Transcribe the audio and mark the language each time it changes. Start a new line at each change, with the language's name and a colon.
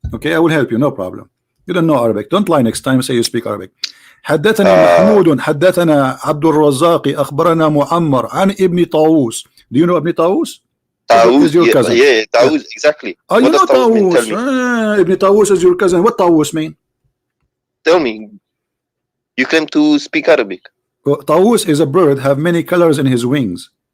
English: Okay, I will help you. No problem. You don't know Arabic. Don't lie next time. Say you speak Arabic.
Arabic: حدثنا محمود حدثنا عبد الرزاق أخبرنا معمر عن ابن طاووس.
English: Do you know ابن طاووس? Taus, yeah, Taus, exactly. Oh, you know Taus. Ibn Taus is your cousin. What Taus mean? Tell me. You claim to speak Arabic. Taus is a bird, have many colors in his wings.